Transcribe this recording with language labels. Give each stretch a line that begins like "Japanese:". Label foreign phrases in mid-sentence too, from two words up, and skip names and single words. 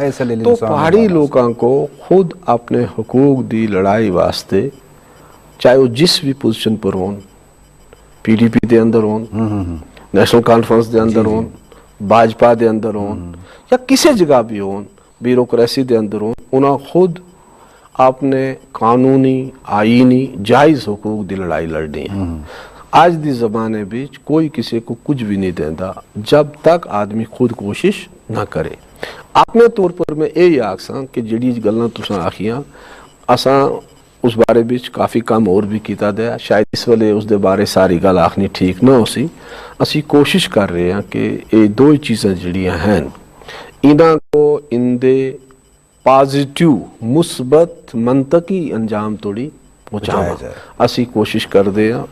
Pahari-Potwari: تو پہاڑی لوگوں کو خود اپنے حقوق دی لڑائی واسطے چاہے وہ جس بھی پوزیشن پر ہون, پی ڈی پی دے اندر ہون, نیشنل کانفرنس دے اندر ہون, باجپا دے اندر ہون یا کسی جگہ بھی ہون, بیوروکریسی دے اندر ہون, انہاں خود اپنے قانونی آئینی جائز حقوق دی لڑائی لڑنی ہے. آج دی زمانے بیچ کوئی کسی کو کچھ بھی نہیں دیندہ جب تک آدمی خود کوشش نہ کرے. اپنے طور پر میں یہی آکساں کہ جڑی گلاں تساں آکھیاں اساں اس بارے بیچ کافی کام اور بھی کیتا دیا. شاید اس ویلے اس دے بارے ساری گل آکھنی ٹھیک نہ ہو سی. اسی کوشش کر رہے ہیں کہ یہ دو ہی چیزیں جڑیاں ہیں انہاں کو ان دے پازیٹیو مثبت منطقی انجام توڑی پہنچانا اسی کوشش کر دے ہیں.